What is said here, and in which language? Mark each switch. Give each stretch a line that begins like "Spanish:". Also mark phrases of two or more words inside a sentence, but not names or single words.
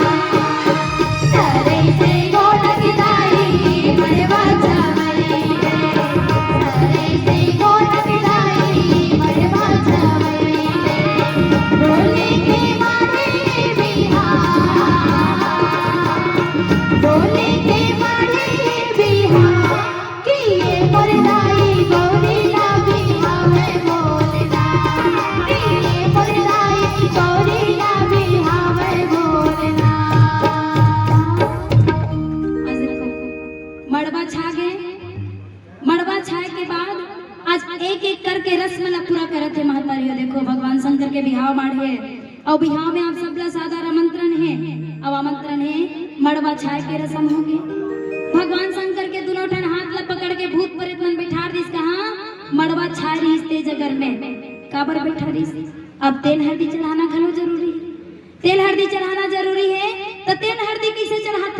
Chhattisgarhi: सरई से गोन की दाई मड़वा छवाई सरई से गोन की दाई मड़वा छवाई बोले के माने बिहार बोले के माने बिहार किए मरदाई गौरी ला बिहाव बोलना किए मरदाई गौरी ला बिहाव बोलना। आज देखो मड़वा छा गए मड़वा छाए के बाद आज एक एक करके रस्म ला पूरा करत है महतारियों। देखो भगवान शंकर के बिहाव बाढ़े और बिहाव में आप सबला सादर आमंत्रण है अब आमंत्रण है मड़वा छाए के रस्म होगी। भगवान शंकर के दोनों ठन हाथ ला पकड़ के भूत प्रेत मन बिठार दिस कहा मड़वा छा रही तेज अगर में काबर बैठा रही। अब तेल हल्दी चढ़ाना घलो जरूरी है। तेल हल्दी चढ़ाना जरूरी है तो तेल हल्दी किसे चढ़ाते?